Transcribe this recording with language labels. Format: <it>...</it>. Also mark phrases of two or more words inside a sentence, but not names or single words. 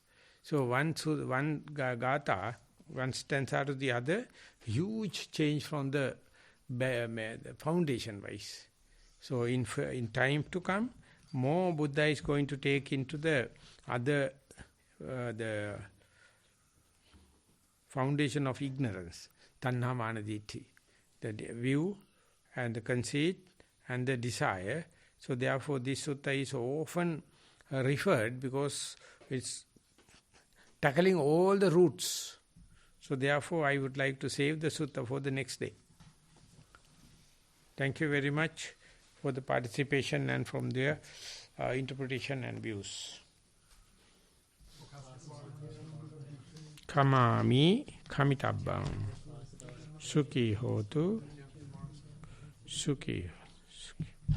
<en>So, one gatha, one stanza to the other, huge change from the foundation-wise. So, in time to come, more Buddha is going to take into the other, the foundation of ignorance,</en> <pi>tanha mana ditti,</pi> <en>the view and the conceit and the desire. So therefore this sutta is often referred because it's tackling all the roots. So therefore I would like to save the sutta for the next day. Thank you very much for the participation and from their interpretation and views.</en> <pi>Kamami kamitabbam sukhi hotu sukhi</pi>